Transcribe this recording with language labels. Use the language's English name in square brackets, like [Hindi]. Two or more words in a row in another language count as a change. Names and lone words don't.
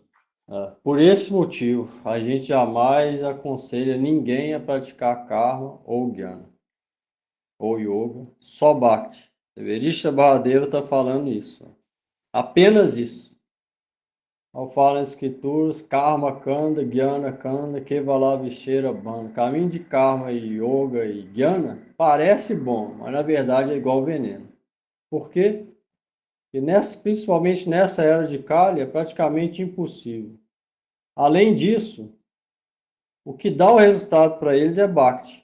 [Portuguese] Por esse motivo, a gente jamais aconselha ninguém a praticar karma ou jnana, ou yoga, só bhakti. Rishabhadeva está falando isso. Apenas isso. Ao falar nas escrituras, [Bangla] কর্ম কাণ্ড জ্ঞান কাণ্ড কেবল বিষেরা ভানা. [Portuguese] Caminho de karma e yoga e jnana parece bom, mas na verdade é igual veneno. Por quê? Porque principalmente nessa era de Kali é praticamente impossível. Além disso, o que dá o resultado para eles é Bhakti.